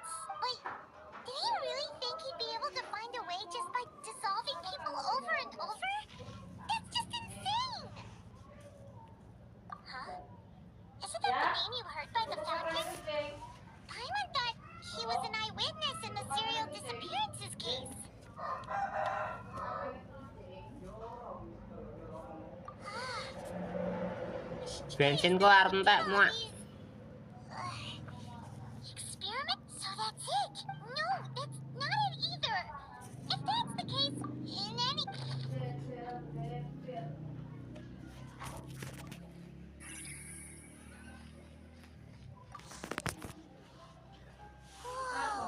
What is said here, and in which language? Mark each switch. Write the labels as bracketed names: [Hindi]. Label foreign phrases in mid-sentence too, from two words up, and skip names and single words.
[English] But did he really think he'd be able to find a way just by dissolving people over and over? That's just insane! Huh? Isn't that the name you heard by the fountain? Paimon thought he was an eyewitness in the serial disappearances case. [Javanese] Bensin kok arep entek muak. [English] Experiment? So that's it? No, that's not it either. If that's the case, in any... Whoa.